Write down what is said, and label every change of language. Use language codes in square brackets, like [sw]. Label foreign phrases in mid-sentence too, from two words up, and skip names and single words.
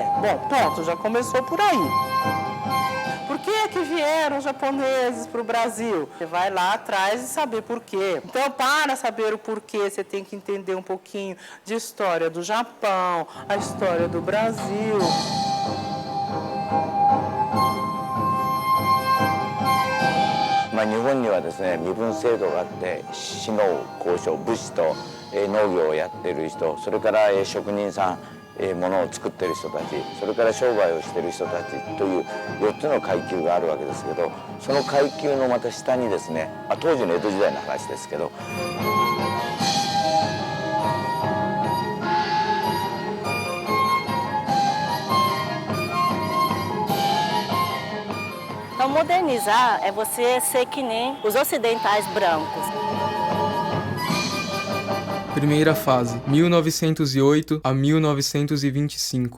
[pt] Bom, pronto, já começou por aí. Por que é que vieram os japoneses para o Brasil? Você vai lá atrás e saber por quê. Então, para saber o porquê, você tem que entender um pouquinho de história do Japão, a história do Brasil. [ja] 日本にはですね、身分制度があって、士農工商武士と農業をやっている人、それから職人さん、物を作っている人たち、それから商売をしている人たちという4つの階級があるわけですけど、その階級のまた下にですね、当時の江戸時代の話ですけど。 [pt] Então, modernizar é você ser que nem os ocidentais brancos. Primeira fase, 1908 a 1925.